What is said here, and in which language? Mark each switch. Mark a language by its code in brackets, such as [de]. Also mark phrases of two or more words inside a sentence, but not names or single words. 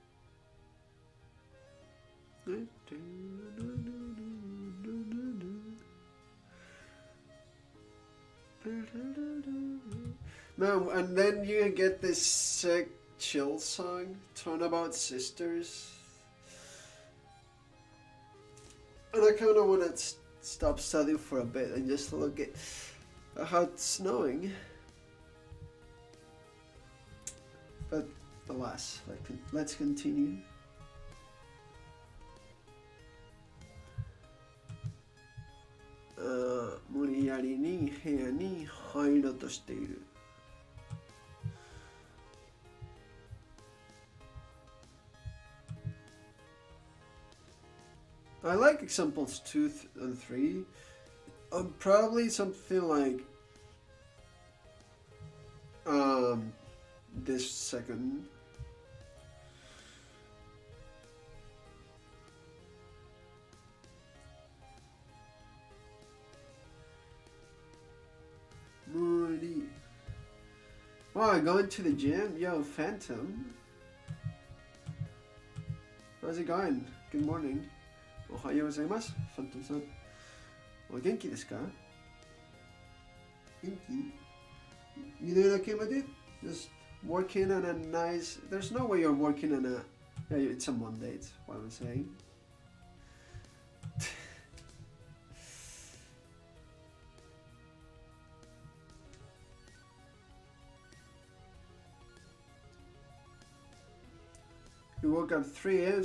[en] No, and then you get this sick chill song, Turnabout Sisters. And I kind of want to stop studying for a bit and just look at how it's snowing. But alas, let's continue. [ja] 無理やり部屋に入ろうとしている. [en] I like examples 2 and 3. Probably something like this second. Muri. Oh, going to the gym? Yo, Phantom. How's it going? Good morning. [ja] おはようございます。ファントムさん。お元気ですか？元気？ [en] You know what I came with it? Just working on a nice... There's no way you're working on a... Yeah, it's a Monday, it's what I'm saying. You woke up 3 a.m.